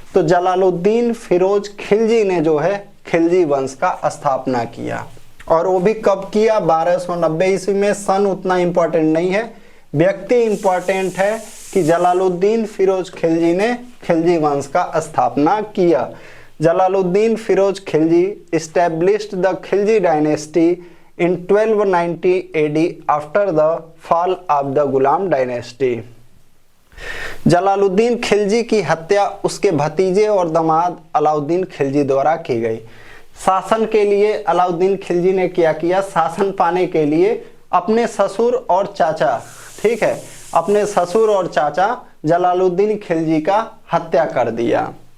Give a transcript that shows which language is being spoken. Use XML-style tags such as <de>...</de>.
<hi>तो जलालुद्दीन फिरोज खिलजी ने जो है खिलजी वंश का स्थापना किया। और वो भी कब किया? 1290 ईस्वी में। सन उतना इंपॉर्टेंट नहीं है, व्यक्ति इंपॉर्टेंट है कि जलालुद्दीन फिरोज खिलजी ने खिलजी वंश का स्थापना किया।</hi> <en>Jalaluddin Firoz Khilji established the Khilji dynasty in 1290 AD after the fall of the Ghulam dynasty.</en> <hi>Jalaluddin Khilji की हत्या उसके भतीजे और दामाद अलाउद्दीन खिलजी द्वारा की गई। शासन के लिए अलाउद्दीन खिलजी ने क्या किया? शासन पाने के लिए अपने ससुर और चाचा, ठीक है, अपने ससुर और चाचा जलालुद्दीन खिलजी का हत्या कर दिया।</hi>